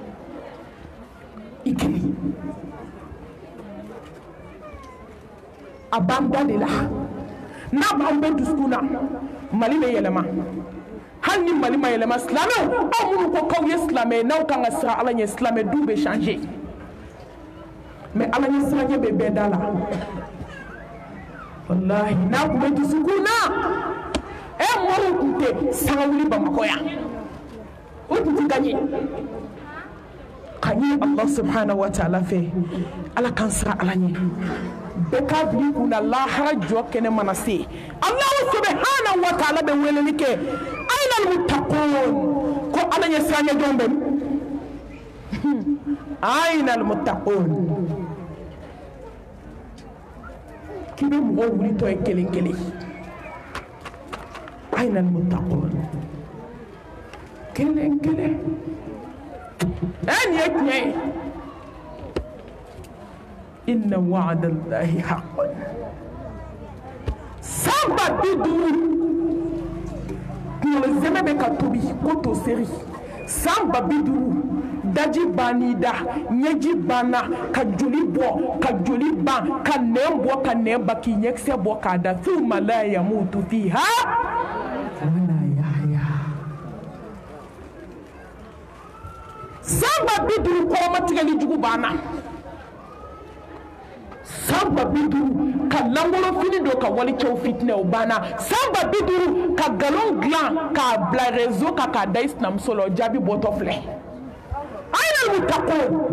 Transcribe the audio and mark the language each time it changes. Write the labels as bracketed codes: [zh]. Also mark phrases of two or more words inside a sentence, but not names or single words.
[bm] i kelen a b'an da de la n'a b'an bɛ dusukun na Mali bɛ yɛlɛma hali ni Mali ma yɛlɛma silamɛw aw minnu ko k'aw ye silamɛ ye n'aw kan ka siran ala ɲɛ silamɛ du bɛ changer mais ala ɲɛ siraɲɛ bɛ bɛɛ da la wallahi n'a tun bɛ dusukun na mɔriw tun tɛ sanga wuli Bamakɔ yan o tun tɛ gagner ka ɲini [ar] الله سبحانه وتعالى [bm] fɛ ala kan siran ala ɲɛ bɛɛ k'a bila kunna lahara jɔ kɛnɛ mana se [ar] الله سبحانه وتعالى [bm] bɛ weleli kɛ [ar] أين المتقون [bm] ko ala ɲɛ siraɲɛ jɔn bɛ [ar] أين المتقون [bm] k'i bɛ mɔgɔw wulitɔ ye kelen kelen [ar] أين المتقون [bm] kelen kelen nin ye tiɲɛ ye [ar] إن وعد الله حقا [bm] san 50 kunkolo zɛmɛ bɛ ka tobi ko to seri san 50 daji banni da ɲɛji banna ka joli bɔ ka joli ban ka nɛn bɔ ka nɛn ba k'i ɲɛkisɛ bɔ k'a da [ar] ثم لا يموت فيها ولا يحيى [bm] san 50 kɔrɔmatigɛli jugu banna san 50 ka langolo fini do ka wali cɛw fitinɛ o banna san 50 ka galon dilan k'a bila réseau kan k'a da i sinamuso la o jaabi bɔtɔ filɛ [ar] أين المتقون